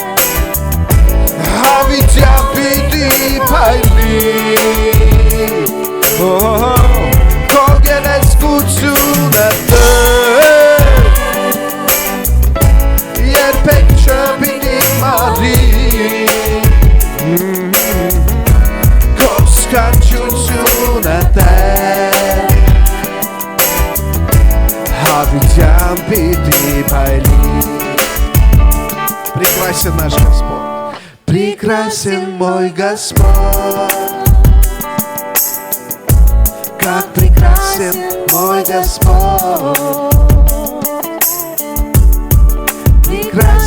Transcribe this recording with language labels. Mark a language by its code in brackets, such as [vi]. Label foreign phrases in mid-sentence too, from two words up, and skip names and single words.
[hy] հավիտյան պիտի փայլի, Քո գեղեցկությունը Տեր, երբեք չպիտի մահի, Քո սքանչությունը Տեր, հավիտյան պիտի փայլի. [ru] Прекрасен наш Господь, прекрасен мой Господь, как прекрасен мой Господь,